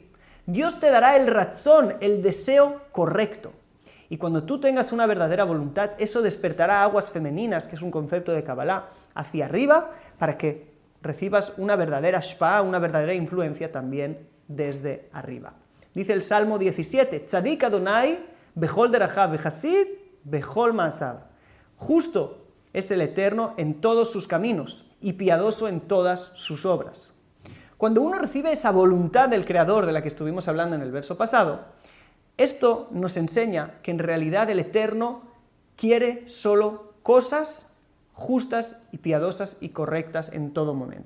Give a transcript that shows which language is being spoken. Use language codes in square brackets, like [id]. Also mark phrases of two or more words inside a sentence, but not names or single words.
[es] Dios te dará el razón, el deseo correcto. Y cuando tú tengas una verdadera voluntad, eso despertará aguas femeninas, que es un concepto de Kabbalah, hacia arriba, para que recibas una verdadera shpa, una verdadera influencia también desde arriba. Dice el Salmo 17, [he] צדיק ה' בכל דרכיו וחסיד בכל מעשיו. [es] Justo es el Eterno en todos sus caminos y piadoso en todas sus obras. Cuando uno recibe esa voluntad del Creador de la que estuvimos hablando en el verso pasado, esto nos enseña que en realidad el Eterno quiere solo cosas justas y piadosas y correctas en todo momento.